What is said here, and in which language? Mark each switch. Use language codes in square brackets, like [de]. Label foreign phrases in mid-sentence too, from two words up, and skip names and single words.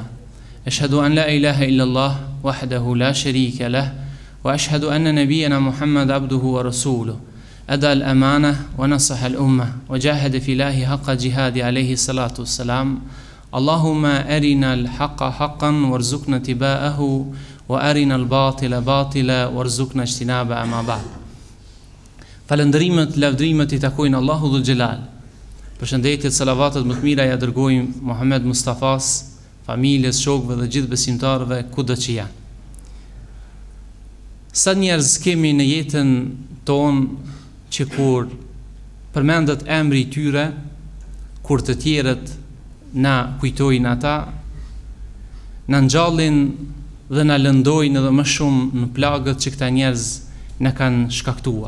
[ar] أشهد أن لا إله إلا الله وحده لا شريك له وأشهد أن نبينا محمد عبده ورسوله أدى الأمانة ونصح الأمة وجاهد في الله حق جهاد عليه الصلاة والسلام. اللهم أرنا الحق حقا وارزقنا اتباعه وأرنا الباطل باطلا وارزقنا اجتنابه أما بعد. [sq] Falëndrimet, lavdrimet I takojnë Allahu [ar] ذو الجلال. [sq] Përshëndetjet, salavatet më të mira ja dërgojmë Muhammed Mustafas, familjes, shokëve dhe gjithë besimtarëve kudo që janë. Sa njerëz kemi në jetën tonë që kur përmendet emri I tyre, kur të tjerët na kujtojnë ata, na ngjallin dhe na lëndojnë edhe më shumë në plagët që këta njerëz na kanë shkaktuar.